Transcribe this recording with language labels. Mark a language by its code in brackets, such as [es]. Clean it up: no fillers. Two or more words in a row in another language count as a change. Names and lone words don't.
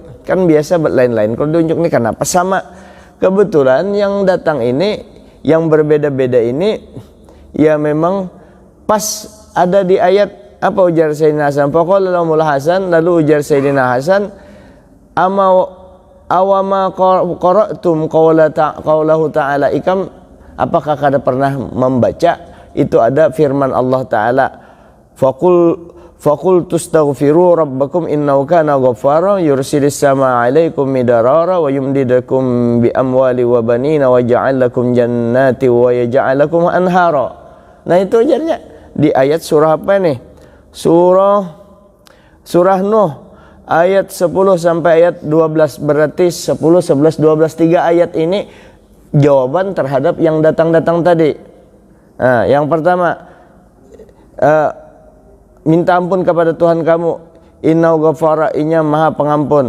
[bjn] Kan biasa lain-lain kalau diunjuk nih, kenapa sama? Kebetulan yang datang ini, yang berbeda-beda ini, ya memang pas ada di ayat, apa ujar Sayyidina Hasan? [ar] فقال لهم الحسن, [bjn] lalu ujar Sayyidina Hasan, [ar] أوما قرأتم قوله تعالى, [bjn] ikam apakah kada pernah membaca itu ada firman Allah Ta'ala, [ar] فقلت استغفروا ربكم إنه كان غفارا يرسل السماء عليكم مدرارا ويمددكم بأموال وبنين ويجعل لكم جنات ويجعل لكم أنهارا. [id] Nah itu ajarnya di ayat surah apa nih? Surah Nuh ayat 10 sampai ayat 12, berarti 10, 11, 12, 3 ayat ini jawaban terhadap yang datang-datang tadi. [bjn] Nah, yang pertama, minta ampun kepada Tuhan kamu, [ar] إنه غفارا, [bjn] inya maha pengampun.